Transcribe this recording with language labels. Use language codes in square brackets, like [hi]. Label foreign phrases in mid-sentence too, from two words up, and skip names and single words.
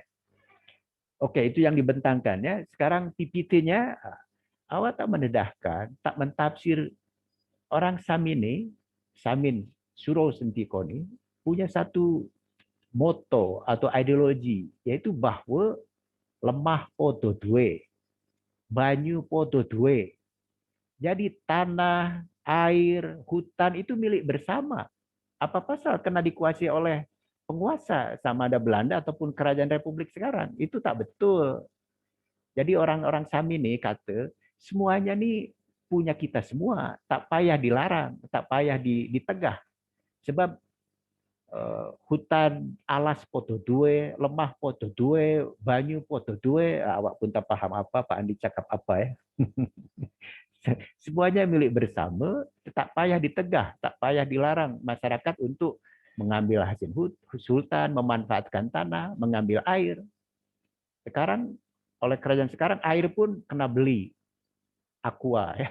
[ms] Okey, itu yang dibentangkan ya. Sekarang PPT-nya awak tak mendedahkan, tak mentafsir orang Samin ni, Samin Suro Sentiko ni punya satu moto atau ideologi iaitu bahawa [jv] lemah podo duwe. Banyu podo duwe. [ms] Jadi tanah, air, hutan itu milik bersama. Apa pasal kena dikuasai oleh penguasa sama ada Belanda ataupun kerajaan Republik sekarang? Itu tak betul. Jadi orang-orang Samin ini kata semuanya ni punya kita semua, tak payah dilarang, tak payah ditegah. Sebab hutan [jv] alas podo duwe, lemah podo duwe, banyu podo duwe, [ms] awak pun tak paham apa Pak Andi cakap apa ya. Semuanya milik bersama, tak payah ditegah, tak payah dilarang masyarakat untuk mengambil hasil hutan, memanfaatkan tanah, mengambil air. Sekarang oleh kerajaan sekarang air pun kena beli aqua ya.